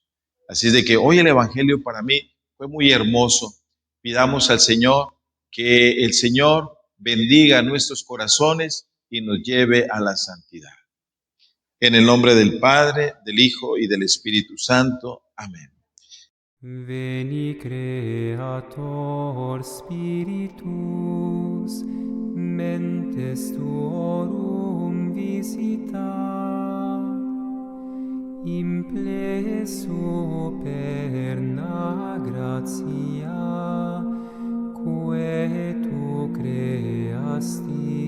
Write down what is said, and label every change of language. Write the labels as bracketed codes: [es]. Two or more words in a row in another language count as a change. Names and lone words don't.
[es] Así es de que hoy el Evangelio para mí fue muy hermoso. Pidamos al Señor que el Señor bendiga nuestros corazones y nos lleve a la santidad. En el nombre del Padre, del Hijo y del Espíritu Santo. Amén. [la] Veni Creator Spiritus, mentes tuorum visita, impleso perna gratia, quae tu creasti